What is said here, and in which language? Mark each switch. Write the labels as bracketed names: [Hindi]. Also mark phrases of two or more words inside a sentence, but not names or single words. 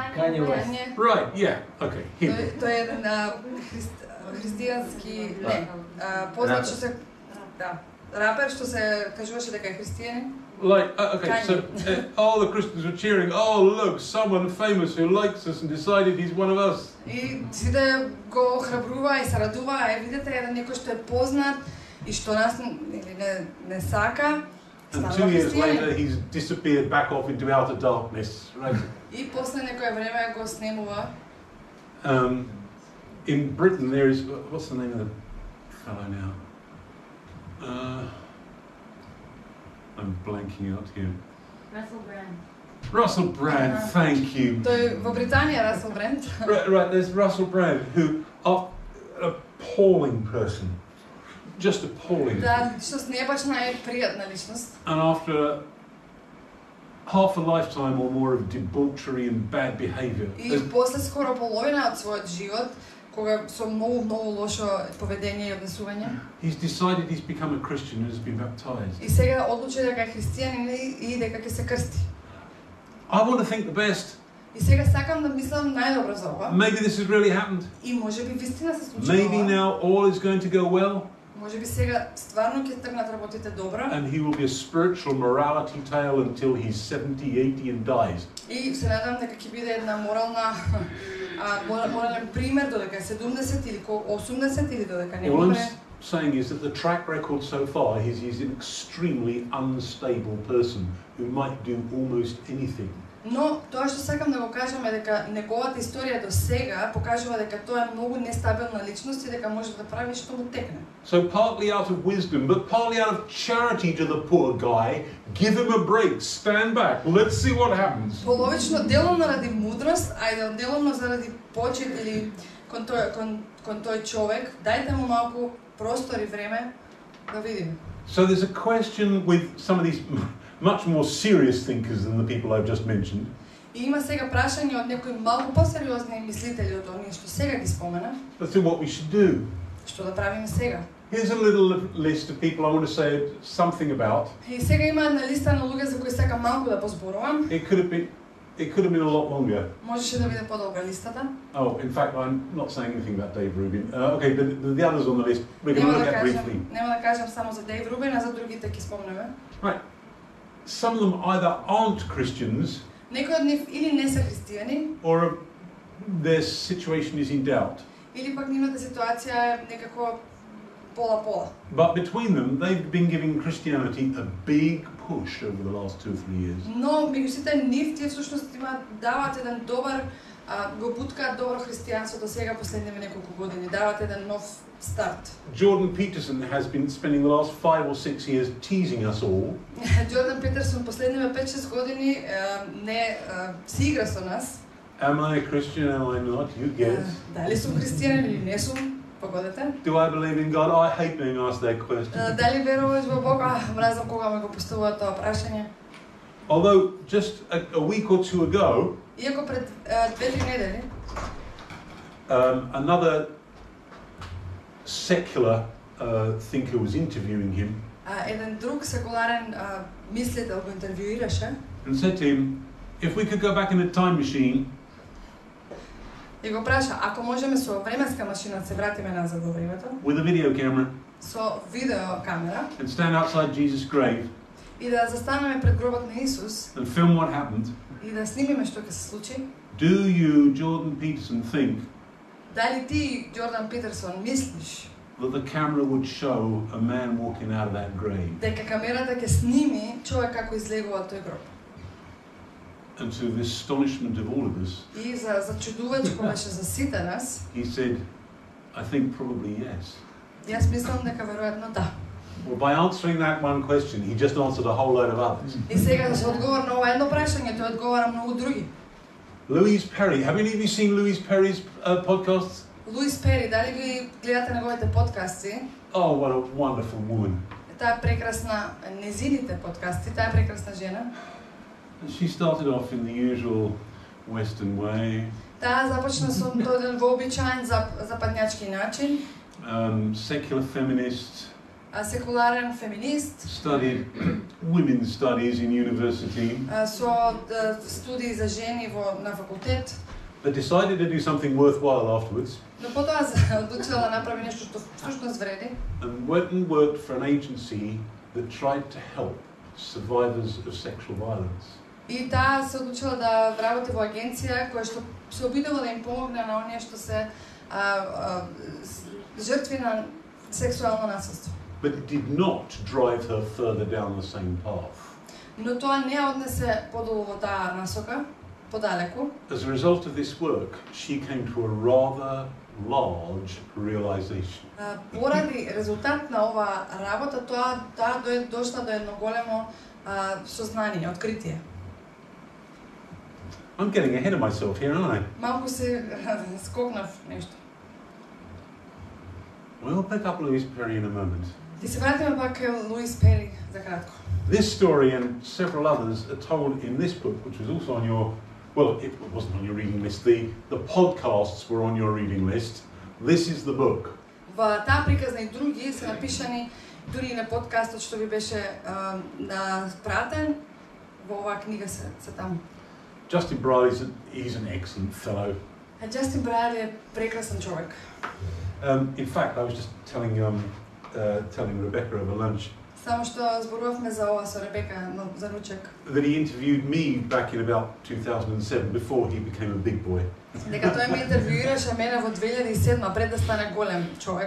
[English] Kanye West. Right, yeah, okay, him. [Macedonian] Тој е еден христијански, не, познат што се, да, рапер што се кажуваше дека е христијанин. [English] Like, okay, so all the Christians were cheering, oh, look, someone famous who likes us and decided he's one of us. [Macedonian] И сите го охрабруваа и се радуваа, видите, еден некој што е познат и што нас не сака. [English] And 2 years later, he's disappeared back off into outer darkness, right? [Macedonian] И после некое време го снемува. [English] In Britain, there is, what's the name of the fellow now? I'm blanking out here. Russell Brand, thank you. [Macedonian] Тој во Британија Расел Бранд. [English] Right, there's Russell Brand, who, an appalling person. Just appalling. [Macedonian] Да, личност не е баш најпријатна личност. [English] And after half a lifetime or more of debauchery and bad behaviour. [Macedonian] И после скоро половина од својот живот, кога со многу лошо поведение и однесување. [English] He's decided he's become a Christian and has been baptized. [Macedonian] И сега одлучи дека е христијанин и дека ќе се крсти. [English] I want to think the best. [Macedonian] И сега сакам да мислам најдобро за ова. [English] Maybe this has really happened. [Macedonian] И можеби вистина се случува. [English] Maybe now all is going to go well. [Macedonian] Можеби сега стварно ќе тргнат работите добро. [English] And he will be a spiritual morality tale until he's 70, 80 and dies. [Macedonian] И се надам дека ќе биде една морален пример додека е 70 или 80 или додека не [English] All I'm [Macedonian] умре. [English] saying is that the track record so far is he's an extremely unstable person who might do almost anything. [Macedonian] Но тоа што сакам да го кажам е дека неговата историја до сега покажува дека тоа е многу нестабилна личност и дека може да прави што му текне. [English] So partly out of wisdom, but partly out of charity to the poor guy, give him a break, stand back, let's see what happens. [Macedonian] Половично деломно ради мудрост, а деломно заради почит или кон тој човек, дајте му малку простор и време да видиме. [English] So there's a question with some of these much more serious thinkers than the people I've just mentioned. [Macedonian] И има сега прашање од некои малку посериозни мислители од оние што сега ги спомена. [English] Let's see what we should do. [Macedonian] Што да правиме сега? [English] Here's a little list of people I want to say something about. [Macedonian] И сега има една листа на луѓе за кои сакам малку да позборувам. [English] It could have been It could have been a lot longer. [Macedonian] Можеше да биде подолга листата. [English] Oh, in fact, I'm not saying anything about Dave Rubin. Okay, the others on the list we're going to look at briefly. [Macedonian] Нема да кажам само за Дейв Рубин, а за другите ќе спомнеме. [English] Right. Some of them either aren't Christians. [Macedonian] Некои од нив или не се христијани, [English] or their situation is in doubt. [Macedonian] Или пак нивната ситуација е некако пола-пола. [English] But between them, they've been giving Christianity a big push over the last 2 or 3 years. [Macedonian] Но меѓу сите нив тие всушност даваат еден добар го буткаат добро христијанство до сега последниве неколку години, даваат еден нов старт. [English] Jordan Peterson has been spending the last 5 or 6 years teasing us all. [Macedonian] Jordan Peterson последниве 5-6 години не си игра со нас. [English] Am I a Christian? Am I not? You guess. [Macedonian] Дали сум христијанин или не сум? Погодете. [English] Do I believe in God? I hate being asked that question. [Macedonian] Дали веруваш во Бога? Мразам кога ме го поставуваат тоа прашање. [English] Although just a week or two ago, [Macedonian] иако пред 2-3 недели, [English] another secular thinker was interviewing him. [Macedonian] Еден друг секуларен мислител го интервјуираше. [English] And said to him, if we could go back in a time machine, [Macedonian] и го праша, ако можеме со временска машина се вратиме назад во времето, [English] with a video camera, [Macedonian] со видео камера, [English] and stand outside Jesus' grave, [Macedonian] и да застанеме пред гробот на Исус, [English] and film what happened, [Macedonian] и да снимиме што ќе се случи. [English] do you, Jordan Peterson, think [Macedonian] дали ти, Џордан Питерсон, мислиш [English] that the camera would show a man walking out of that grave? [Macedonian] дека камерата ќе сними човек како излегува од тој гроб? [English] And to the astonishment of all of us, [Macedonian] И за чудувачко беше за сите нас, [English] he said, I think probably yes. [Macedonian] Јас мислам дека веројатно да. [English] Well, by answering that one question, he just answered a whole load of others. [Macedonian] И сега за одговор на ова едно прашање, тој одговара многу други. [English] Louis Perry, have any of you seen Louis Perry's podcasts? [Macedonian] Луис Пери, дали ги гледате неговите подкасти? [English] Oh, what a wonderful woman. [Macedonian] Таа е прекрасна, незините подкасти, таа е прекрасна жена. [English] She started off in the usual Western way. [Macedonian] Таа започна со тој вообичаен западњачки начин. [English] Secular feminist. [Macedonian] Секуларен феминист. [English] Studied women's studies in university. [Macedonian] Со студии за жени на факултет. [English] But decided to do something worthwhile afterwards. [Macedonian] Но потоа одлучила да направи нешто што всушност вреди. [English] And went and worked for an agency that tried to help survivors of sexual violence. [Macedonian] И таа се одлучила да работи во агенција која што се обидува да им помогне на оние што се жртви на сексуално насилство. [English] But it did not drive her further down the same path. [Macedonian] Но тоа не однесе подолу во таа насока, подалеку. [English] As a result of this work, she came to a rather large realization. [Macedonian] Поради резултат на ова работа, таа дошла до едно големо сознание, откритие. [English] I'm getting ahead of myself here, aren't I? [Macedonian] Малку се скокнав нешто. [English] We'll pick up Louis Perry in a moment. [Macedonian] Ти се вратиме пак кај Луис Пери за кратко. [English] This story and several others are told in this book, which was also on your, well, it wasn't on your reading list. The podcasts were on your reading list. This is the book. [Macedonian] Во таа приказна и други се напишани дури и на подкастот што ви беше пратен. Во оваа книга се таму. [English] Justin Bradley he's an excellent fellow. [Macedonian] Justin Bradley е прекрасен човек. [English] In fact, I was just telling Rebecca over lunch. [Macedonian] Само што зборувавме за ова со Ребека за ручек. [English] That he interviewed me back in about 2007 before he became a big boy. [Macedonian] Дека тој ме интервјуираше мене во 2007 пред да стане голем човек.